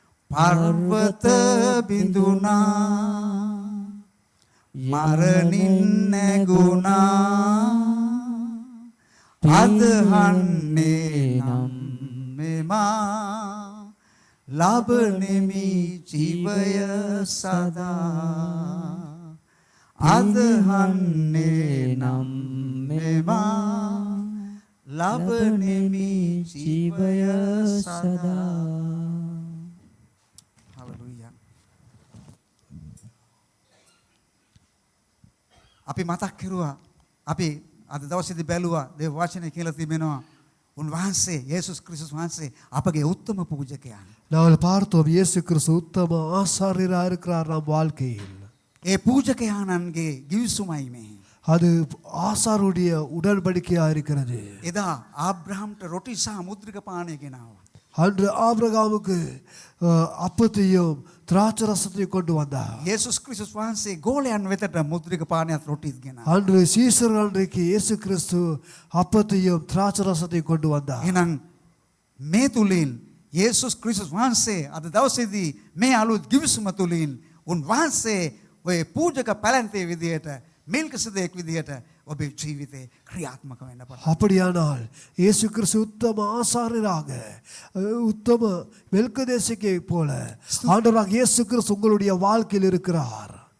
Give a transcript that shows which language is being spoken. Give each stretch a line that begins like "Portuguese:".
Sinhala: පර්වත බිඳුනා මරණින් නැගුණා අදහන්නේ නම් මෙමා ලබනෙමි ජීවය සදා අදහන්නේ නම් මෙමා ලබනෙමි ජීවය සදා. හලෙලූයා. අපි මතක් කරුවා අපි අද දවසේදී බැලුවා දේව වචනේ කියලා තිබෙනවා උන්වහන්සේ යේසුස් ක්‍රිස්තුස් වහන්සේ අපගේ උත්තම පූජකයා.
Tamil: நாங்கள் பார்த்தோம் இயேசு கிறிஸ்து உத்தம ஆசாரியராக இருக்கிறார் நம் வாழ்க்கையில்.
Sinhala: ඒ පූජකයාණන්ගේ ගිවිසුමයි මේ.
Tamil: அது ஆசாருடைய உடன்படிக்கையாக இருக்கிறது.
Sinhala: එදා ආබ්‍රහම්ට රොටි සහ මුද්‍රික පානය ගෙනාවා.
Tamil: அன்று ஆபிரகாமுக்கு அப்பத்தையும் திராட்சை ரசத்தையும் கொண்டு வந்தார்.
Sinhala: යේසුස් ක්‍රිස්තුස් වහන්සේ ගෝලයන් වෙතට මුද්‍රික පානයත් රොටිත් ගෙනාවා.
Tamil: அன்று சீசர் அன்றைக்கு இயேசு கிறிஸ்து அப்பத்தையும் திராட்சை ரசத்தையும் கொண்டு வந்தார்.
Sinhala: එහෙනම් මේ තුලින් යේසුස් ක්‍රිස්තුස් වහන්සේ අද දවසේදී මේ අලුත් ගිවිසුම තුලින් උන්වහන්සේ ඔය පූජක පැලැන්තේ විදියට මෙල්කිසෙදෙක් විදියට ඔබේ ජීවිතේ ක්‍රියාත්මක වෙන්න පටන්.
Tamil: அப்படியானால் இயேசு கிறிஸ்து உத்தம ஆசாரியராக உத்தம மெல்கிசேதேக்கை போல ஆண்டவராக இயேசு கிறிஸ்து உங்களுடைய வாழ்க்கையில் இருக்கிறார்.